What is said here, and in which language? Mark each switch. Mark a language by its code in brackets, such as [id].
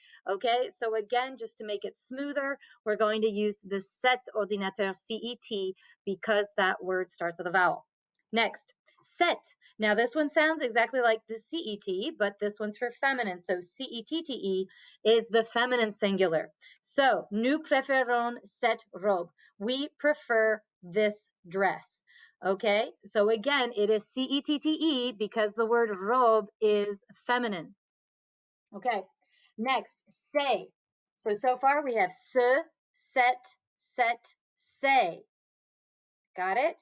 [en] Okay, so again, just to make it smoother, we're going to use the set ordinateur, C-E-T, because that word starts with a vowel. Next, set. Now, this one sounds exactly like the C-E-T, but this one's for feminine. So C-E-T-T-E is the feminine singular. [fr] So, nous préférons cette robe. [en] We prefer this dress. Okay, so again, it is C-E-T-T-E because the word robe is feminine. Okay, next, say. So far we have se, set, say. Got it?